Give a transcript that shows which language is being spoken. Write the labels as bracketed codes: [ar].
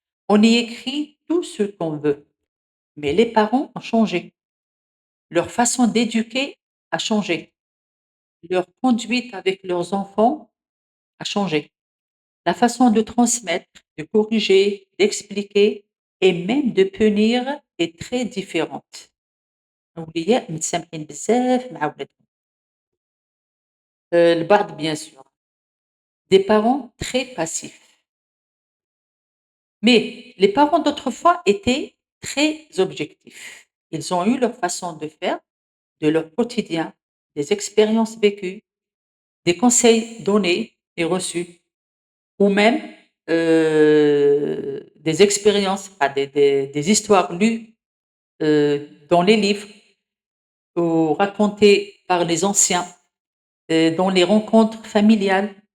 [fr] On y écrit tout ce qu'on veut. Mais les parents ont changé. Leur façon d'éduquer a changé. Leur conduite avec leurs enfants a changé. La façon de transmettre, de corriger, d'expliquer et même de punir est très différente. [ar] الأولياء متسامحين بزاف مع ولادهم. البعض [fr] bien sûr. Des parents très passifs. Mais les parents d'autrefois étaient très objectifs. Ils ont eu leur façon de faire, de leur quotidien, des expériences vécues, des conseils donnés et reçus, ou même des expériences, pas des histoires lues dans les livres ou racontées par les anciens, dans les rencontres familiales.